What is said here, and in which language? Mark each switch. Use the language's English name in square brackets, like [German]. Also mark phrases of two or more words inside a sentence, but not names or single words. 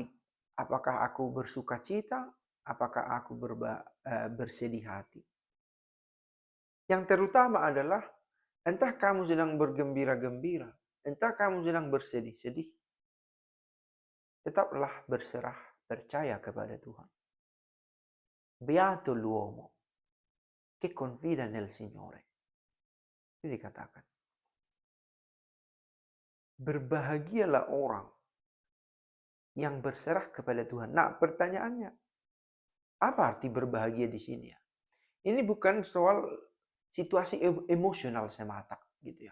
[Indonesian] Apakah aku bersuka cita? Apakah aku bersedih hati? Yang terutama adalah entah kamu sedang bergembira-gembira, entah kamu sedang bersedih-sedih, tetaplah berserah, percaya kepada Tuhan. [Italian] Beato l'uomo che confida nel Signore. [Indonesian] Itu dikatakan. Berbahagialah orang yang berserah kepada Tuhan. Nah, pertanyaannya, apa arti berbahagia di sini ya? Ini bukan soal situasi emosional semata, gitu ya.